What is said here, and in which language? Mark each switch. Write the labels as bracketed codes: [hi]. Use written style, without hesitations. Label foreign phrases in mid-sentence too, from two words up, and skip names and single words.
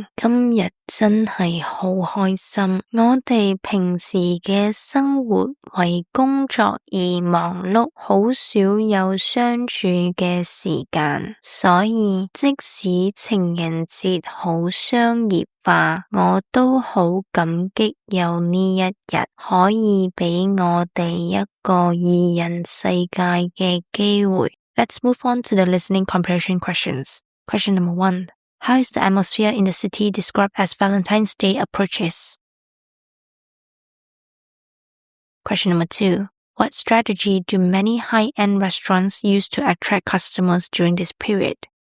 [yue] 今日真係好開心。我哋平時嘅生活為工作而忙碌，好少有相處嘅時間，所以即使情人節好商業化，我都好感激有呢一日，可以俾我哋一個二人世界嘅機會。 [en] Let's move on to the listening comprehension questions. Question number 1. How is the atmosphere in the city described as Valentine's Day approaches? Question number 2. What strategy do many high-end restaurants use to attract customers during this period?